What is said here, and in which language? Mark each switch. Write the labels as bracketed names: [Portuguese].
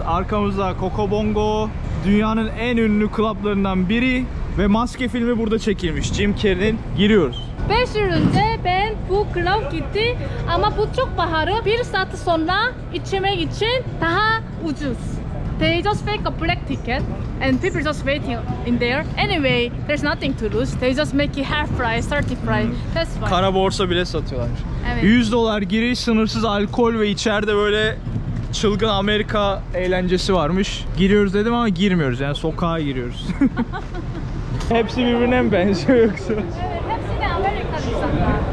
[Turkish] Arkamızda Cocobongo, dünyanın en ünlü klaplarından biri ve Maske filmi burada çekilmiş. Jim Carrey'nin. Giriyoruz. 5 yıl önce ben bu club gitti ama bu çok pahalı. 1 saat sonra içmek için daha ucuz. [English] They just fake a black ticket and people just waiting in there. Anyway, there's nothing to lose. They just make it half price, 30 price. That's fine. [Turkish] Kara borsa bile satıyorlar. Evet. $100 giriş, sınırsız alkol ve içeride böyle çılgın Amerika eğlencesi varmış. Giriyoruz dedim ama girmiyoruz, yani sokağa giriyoruz. Hepsi birbirine mi benziyor yoksa? Evet, hepsi de Amerikan insanlar.